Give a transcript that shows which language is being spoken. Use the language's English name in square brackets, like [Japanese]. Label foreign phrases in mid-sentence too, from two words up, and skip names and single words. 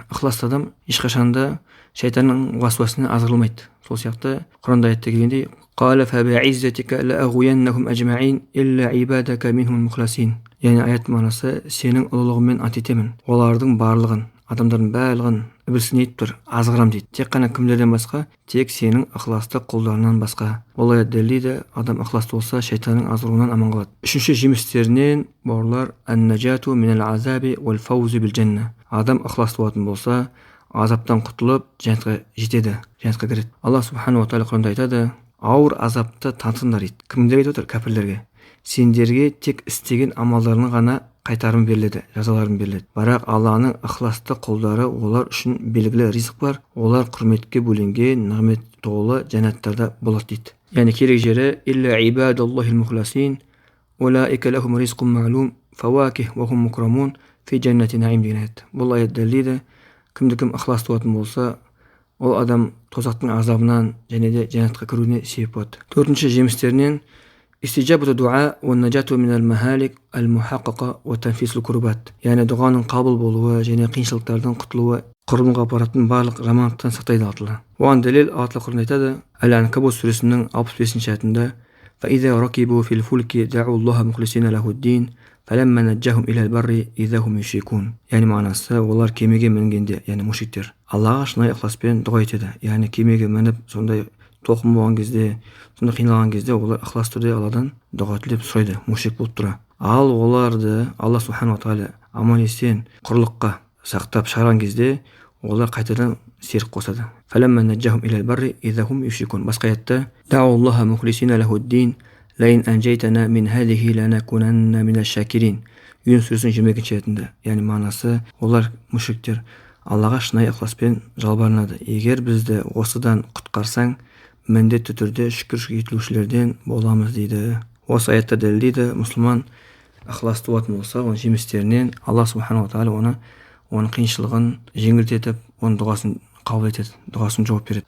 [Kazakh] Ықыласты адам ешқашанда шайтанның уасуасынан азғырылмайды. Сол сияқты Құранда аятта келгендей [Arabic] قال فبعزتك لأغوينهم أجمعين إلا عبادك منهم المخلصين. [Kazakh] Яғни аят мағынасы сенің ұлылығыңмен ант етемін, олардың барлығын, адамдардың барлығын ібілісіне етіп тұр, азғырам дейді. Тек қана кімдерден басқа? Тек сенің ықыласты құлдарынан басқа. Ол аят дәлелдейді, адам ықыласты болса шайтанның азғыруынан аман қалады. Үшінші жемістерінен бауырлар [Arabic] النجاة من العذاب والفوز بالجنة. [Kazakh] Адам ықыласты болатын болса, азаптан құтылып жәннатқа жетеді, жәннатқа кіреді. Алла [Arabic] سبحانه وتعالى [Kazakh] Құранда айтады, ауыр азапты тартыңдар дейді. Кімдерге айтып отыр? Кәпірлерге. Сендерге тек істеген амалдарының ғана қайтарым беріледі, жазаларым беріледі. Бірақ Алланың ықыласты құлдары, олар үшін белгілі ризық бар, олар құрметке бөленген нығмет толы жәннаттарда болады дейді. Яғни керек жері [Arabic] إلا عباد الله المخلصين أولئك لهم رزق معلوم فواكه وهم مكرمون في جنات النعيم [Kazakh] деген аят. Бұл аят дәлелдейді, кім ықыласты болатын болса, ол адам тозақтың азабынан және де жәннатқа кіруіне себеп болады. Төртінші жемістерінен [Arabic] استجابة الدعاء والنجاة من المهالك المحققة وتنفيس الكربات. [Kazakh] Яғни дұғаның қабыл болуы және қиыншылықтардан құтылуы құрбанға апаратын барлық жамандықтан сақтайды Алла. Оған дәлел Алла Құранда айтады, Әл-Анкабут сүресінің 65-ші аятында [Arabic] فإذا ركبوا في الفلك دعوا الله مخلصين له الدين فلما نجاهم إلى البر إذا هم يشركون. [Kazakh] Яғни мағынасы, олар кемеге мінгенде, яғни мушриктер, Аллаға шынайы ықыласпен дұға етеді. Яғни кемеге мініп, сондай тоқым болған кезде, сонда қиналған кезде олар ықылас түрде Алладан дұға тілеп сұрайды, мушрик болып тұра. Ал оларды Алла [Arabic] سبحانه وتعالى [Kazakh] аман есен құрлыққа сақтап шығарған кезде олар қайтадан серік қосады. [Arabic] فلما نجاهم إلى البر إذا هم يشركون. [Kazakh] Басқа аятта [Arabic] دعوا الله مخلصين له الدين لئن أنجيتنا من هذه لنكونن من الشاكرين. [Kazakh] Юнус сүресінің 22-ші аятында. Яғни мағынасы, олар мушриктер Аллаға шынайы ықыласпен жалбарынады. Егер бізді осыдан құтқарсаң, міндетті түрде шүкір етушілерден боламыз дейді. Осы аятта дәлелдейді, мұсылман ықыласты болатын болса, оның жемістерінен Алла [Arabic] سبحانه وتعالى [Kazakh] оның қиыншылығын жеңілдетіп, оның дұғасын қабыл етеді, дұғасын жауап береді.